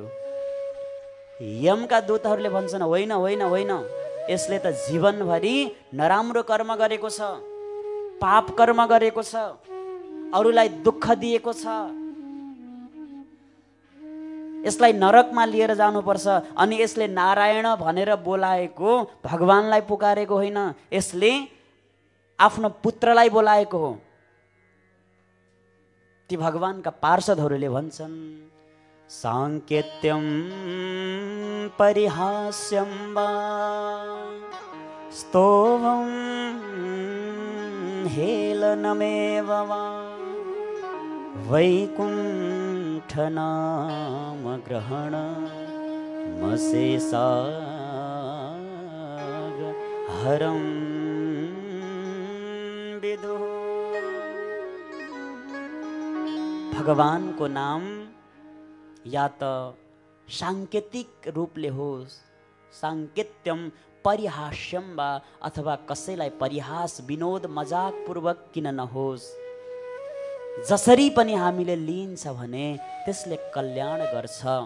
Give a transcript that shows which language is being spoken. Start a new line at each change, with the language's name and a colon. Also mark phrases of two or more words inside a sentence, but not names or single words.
Nepali: यमका दूतहरूले भन्छन् होइन होइन होइन, यसले त जीवनभरि नराम्रो कर्म गरेको छ, पाप कर्म गरेको छ, अरूलाई दुःख दिएको छ, यसलाई नरकमा लिएर जानुपर्छ। अनि यसले नारायण भनेर बोलाएको भगवानलाई पुकारेको होइन, यसले आफ्नो पुत्रलाई बोलाएको हो। ती भगवानका पार्षदहरूले भन्छन्
Sanskrit: साङ्केत्यम परिहास्यम वा स्तोभम हेलनमेव वा वैकुण्ठ नाम ग्रहण मशेषाग हरम विदु।
Nepali: भगवानको नाम या त सांकेतिक रूपले होस्,
Sanskrit: सांकेत्यम परिहास्यम वा,
Nepali: अथवा कसैलाई परिहास विनोद मजाक पूर्वक किन नहोस्, जसरी पनि हामीले लिन्छ भने त्यसले कल्याण गर्छ।